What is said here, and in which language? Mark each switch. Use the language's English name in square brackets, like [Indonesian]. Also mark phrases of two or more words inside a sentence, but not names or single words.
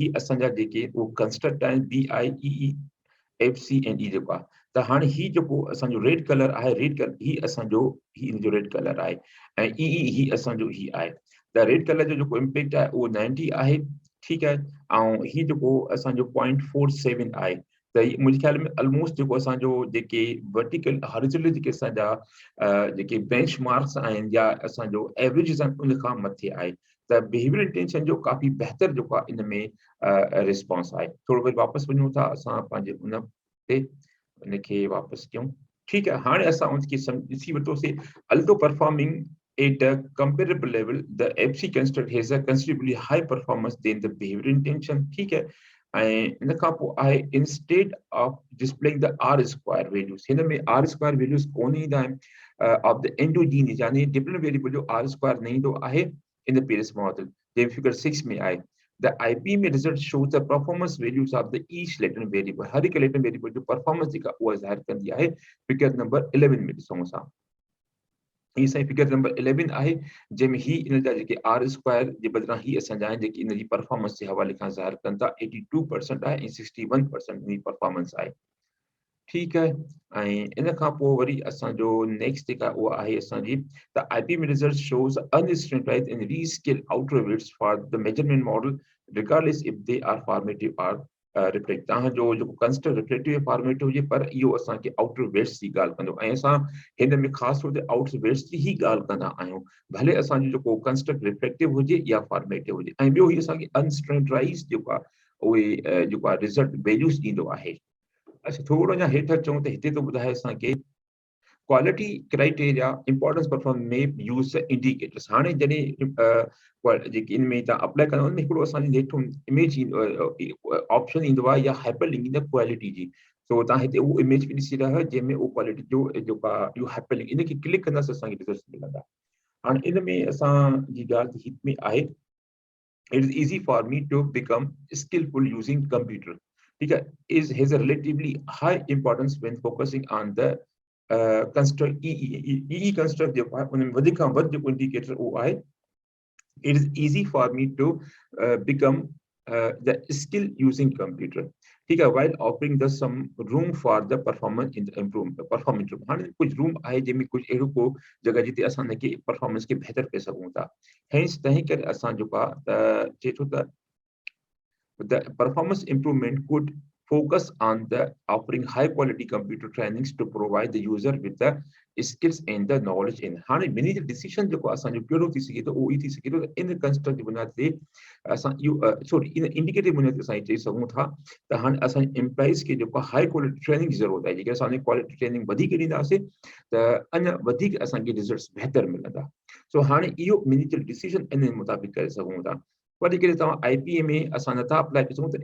[Sindhi] ही असांजा जेके उहो कंस्ट्रक्ट आहिनि BI FC एंड ई जेको आहे त हाणे ही जेको असांजो [English] red color [Sindhi] आहे [English] red color [Sindhi] ही असांजो ही इन जो [English] red color [Sindhi] आहे ऐं ई ही असांजो ही आहे त [English] red color [Sindhi] जो जेको इम्पैक्ट आहे उहो 90 आहे ठीकु आहे ऐं ही जेको असांजो 0.47 आहे त मुंहिंजे ख़्याल में ऑलमोस्ट जेको असांजो जेके [English] vertical horizontal [Sindhi] जेके असांजा जेके [English] bench marks [Sindhi] आहिनि या असांजो एवरेज आहिनि उन खां मथे आहे त [English] behavior intention [Sindhi] जो काफ़ी बहितर जेको आहे इन में रिस्पॉन्स आहे। थोरो वरी वापसि वञूं था असां पंहिंजे उन ते उनखे वापसि कयूं ठीकु आहे। हाणे असां उनखे ॾिसी वरितोसीं [English] alto performing at a comparable level the FC construct has a considerably high performance than the behavior intention [Hindi] ठीक है। [Sindhi] इन खां पोइ आहे [English] instead of displaying the R square values [Sindhi] हिन में [English] R square values [Sindhi] कोन ईंदा आहिनि [English] of the endogenous [Sindhi] यानी [English] dependent variable [Sindhi] जो [English] R square [Sindhi] न ईंदो आहे [English] in the PLS model [Sindhi] जंहिं फिगर 6 में आहे। [English] The IP [Sindhi] में [English] result shows the performance values of the each latent variable [Sindhi] हर हिकु [English] latent variable [Sindhi] जो performance जेका उहा ज़ाहिर कंदी आहे [English] figure number [Sindhi] 11 में ॾिसूं असां ही साईं [English] figure number [Sindhi] 11 आहे जंहिंमें ही इन जा जेके [English] R square [Sindhi] जे बदिरां ही असांजा आहिनि जेके इन जी परफॉर्मेंस जे हवाले खां ज़ाहिर कनि था 82% आहे ऐं 61% इन परफॉर्मेंस आहे ठीकु आहे। ऐं इन खां पोइ वरी असांजो नेक्स्ट जेका उहा आहे असांजी त IP में [English] result shows unstandardized and rescale outer weights for the measurement model regardless if they are formative or reflect [Sindhi] तव्हांजो जेको कंस्ट्रक्ट [English] reflective format [Sindhi] हुजे पर इहो असांखे [English] outer weights [Sindhi] जी ॻाल्हि कंदो ऐं असां हिन में ख़ासि तौर ते [English] outer weights [Sindhi] जी ई ॻाल्हि कंदा आहियूं भले असांजो जेको कंस्ट्रक्ट रिफ्लेक्टिव हुजे या फॉर्मेटिव हुजे ऐं ॿियो ही असांखे अनस्टैंडर्डाइज़ जेको आहे उहे जेको आहे [English] result values [Sindhi] ॾींदो आहे। अच्छा थोरो अञा हेठि अचूं त हिते थो ॿुधाए असांखे [English] quality criteria importance perform [Sindhi] में [English] use indicators [Sindhi] हाणे जॾहिं जेके इन में तव्हां अप्लाई कंदा उनमें हिकिड़ो असांजे हेठो [English] image option [Sindhi] ईंदो आहे या [English] hyper link [Sindhi] ईंदी आहे क्वालिटी जी सो तव्हां हिते उहो इमेज बि ॾिसी रहिया जंहिंमें उहो क्वालिटी जो जेको आहे इहो [English] hyper link [Sindhi] इनखे क्लिक कंदासीं असांखे रिज़ल्ट मिलंदा। हाणे इन में असांजी ॻाल्हि हित में आहे [English] it is easy for me to become skillful using computer [Hindi] ठीक है [English] is has a relatively high importance when focusing on the construct EE construct [Sindhi] जेको आहे उन में वधीक खां वधि जेको इंडिकेटर उहो आहे [English] it is easy for me to become the skill using computer [Hindi] ठीक है [English] while offering the some room for the performance improvement performance [Sindhi] हाणे कुछ रूम आहे जंहिंमें कुछ अहिड़ो को जगह जिते असां हिनखे परफॉर्मेंस खे बहितर करे सघूं था हेंस तंहिं करे असां जेको आहे त चए थो त [English] the performance improvement could focus on the offering high quality computer trainings to provide the user with the skills and the knowledge in [Sindhi] हाणे ॿिन्ही जो डिसीजन जेको असांजो कहिड़ो थी सघे थो उहो ई थी सघे थो इन कंस्ट्रक्ट जी बुनियाद ते असां इहो सॉरी इन इंडिकेटिव बुनियाद ते असां चई सघूं था त हाणे असां एम्प्लॉइज़ खे जेको [English] high quality training [Sindhi] जी ज़रूरत आहे जेके असां [English] quality training [Sindhi] वधीक ॾींदासीं त अञा वधीक असांखे रिज़ल्ट्स बहितर मिलंदा सो हाणे इहो ॿिन्ही जो डिसीजन इन मुताबिक़ करे सघूं था पर जेकॾहिं तव्हां IPA में असां नथा अप्लाई करे सघूं त